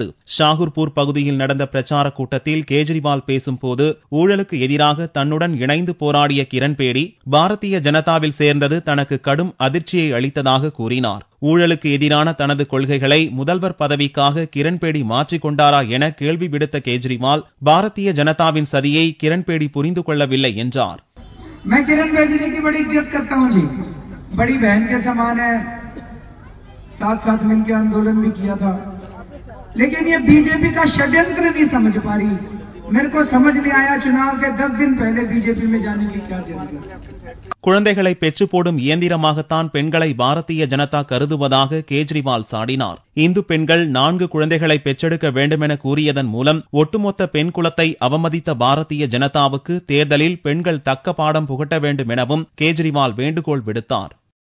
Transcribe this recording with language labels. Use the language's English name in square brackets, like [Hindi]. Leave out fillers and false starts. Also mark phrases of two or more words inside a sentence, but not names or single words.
[Tamil] ஷாகூர்பூர் பகுதியில் நடந்த பிரச்சார கூட்டத்தில் கெஜ்ரிவால் பேசும்போது ஊழலுக்கு எதிராக தன்னுடன் இணைந்து போராடிய கிரண்பேடி பாரதிய ஜனதாவில் சேர்ந்தது தனக்கு கடும் அதிர்ச்சியை அளித்ததாக கூறினார். ஊழலுக்கு எதிரான தனது கொள்கைகளை முதல்வர் பதவிக்காக கிரண்பேடி மாற்றிக் கொண்டாரா என கேள்வி விடுத்த கெஜ்ரிவால் பாரதிய ஜனதாவின் சதியை கிரண்பேடி புரிந்து கொள்ளவில்லை என்றார். [Hindi] बड़ी बहन के समान है, साथ साथ मिलकर आंदोलन भी किया था, लेकिन ये बीजेपी का षड्यंत्र नहीं समझ पा रही। मेरे को समझ नहीं आया चुनाव के 10 दिन पहले बीजेपी में जाने की क्या जरूरत। [Tamil] குழந்தைகளை பெற்று போடும் இயந்திரமாகத்தான் பெண்களை பாரதிய ஜனதா கருதுவதாக கெஜ்ரிவால் சாடினார். இந்து பெண்கள் 4 குழந்தைகளை பெற்றெடுக்க வேண்டும் என கூறியதன் மூலம் ஒட்டுமொத்த பெண் குலத்தை அவமதித்த பாரதிய ஜனதாவுக்கு தேர்தலில் பெண்கள் தக்க பாடம் புகட்ட வேண்டும் எனவும் கெஜ்ரிவால் வேண்டுகோள் விடுத்தார்.